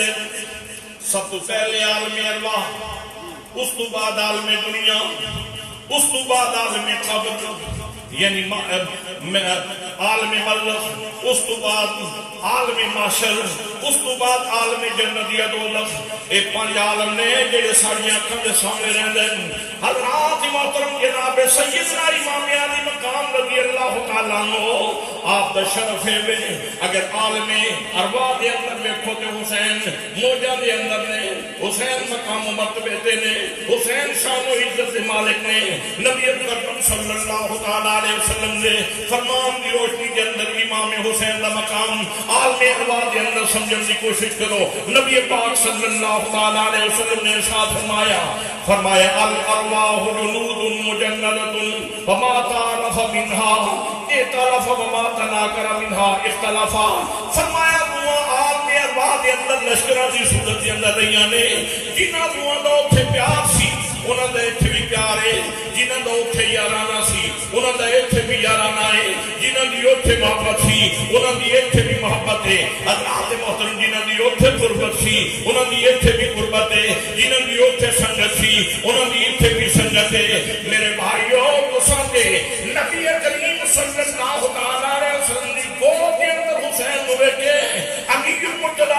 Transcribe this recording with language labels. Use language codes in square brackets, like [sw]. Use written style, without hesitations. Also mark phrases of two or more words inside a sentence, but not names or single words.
[pa] سب تو پہلے عالم ارواح، اس تو بعد عالم دنیا، اس تو بعد عالم قبر یعنی عالم برزخ، اس تو بعد عالم محشر، اس تو بعد عالم جنت یا دوزخ۔ یہ 5 عالم نے جڑے ساری آنکھوں کے سامنے رہندے ہیں۔ حضرات محترم جناب سیدنا امام علی مقام [ar] رضی اللہ تعالیٰ عنہ [pa] آپ دا شرف ہے بے، اگر عالم ارواح دے اندر دیکھو تے حسین موجہ دے اندر نے، حسین مقام و مرتبے نے، حسین شان و عزت دے مالک نے، نبی اکرم [ar] صلی اللہ تعالیٰ علیہ وسلم [pa] نے فرمان دی روشنی کے اندر امام حسین دا مقام عالم ارواح دے اندر سمجھن دی کوشش کرو۔ [ur] نبی پاک صلی اللہ تعالیٰ علیہ وسلم نے ارشاد فرمایا [ar] الارواح جنود مجندۃ فما تعرف منها ائتلف وما تناکر منها اختلافا۔ [pa] فرمایا عالم ارواح دے اندر لشکراں دی صورت دے اندر رہیاں نے، جنہاں دوہاں دا اوتھے پیار سی انہاں دا ایتھے بھی پیار ہے، جنہاں دا اوتھے یارانہ سی انہاں دا ایتھے بھی یارانہ ہے، جنہاں دی اوتھے محبت سی انہاں دی ایتھے بھی محبت ہے۔ حضرات محترم جنہاں دی اوتھے قربت سی انہاں دی ایتھے بھی قربت ہے، جنہاں دی اوتھے سنگت سی انہاں دی ایتھے بھی سنگت ہے۔ میرے بھائیو تساں دے نبی کریم [ar] صلی اللہ تعالیٰ علیہ وسلم [pa] دی گود دے اندر حسین نو ویکھے، امیر المرتضیٰ